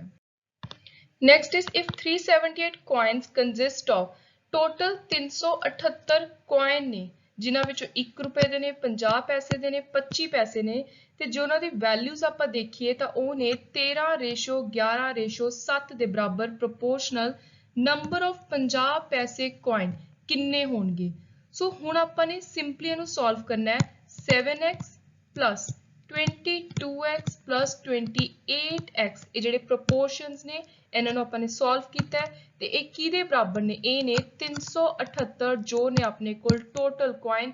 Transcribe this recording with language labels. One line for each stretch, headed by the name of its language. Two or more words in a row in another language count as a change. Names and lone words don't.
English: next is if 378 coins consist of total 378 coin
Punjabi: ने ਜਿਨ੍ਹਾਂ ਵਿੱਚੋਂ 1 ਰੁਪਏ ਦੇ ਨੇ, 50 ਪੈਸੇ ਦੇ ਨੇ, 25 ਪੈਸੇ ਨੇ, ਤੇ ਜੇ ਉਹਨਾਂ ਦੀ ਵੈਲਿਊਜ਼ ਆਪਾਂ ਦੇਖੀਏ ਤਾਂ ਉਹ ਨੇ 13:11:7 ਦੇ ਬਰਾਬਰ
English: proportional number of
Punjabi: 50 ਪੈਸੇ ਕੋਇਨ ਕਿੰਨੇ ਹੋਣਗੇ। ਸੋ ਹੁਣ ਆਪਾਂ ਨੇ ਸਿੰਪਲੀ ਇਹਨੂੰ ਸੋਲਵ ਕਰਨਾ ਹੈ।
English: 7x plus 22x plus 28x
Punjabi: ਇਹ ਜਿਹੜੇ ਪ੍ਰੋਪੋਰਸ਼ਨਸ ਨੇ ਇਹਨਾਂ ਨੂੰ ਆਪਾਂ ਨੇ ਸੋਲਵ ਕੀਤਾ ਹੈ ਤੇ ਇਹ ਕਿਹਦੇ ਬਰਾਬਰ ਨੇ, ਇਹ ਨੇ 378 ਜੋ ਨੇ ਆਪਣੇ ਕੋਲ
English: total coin.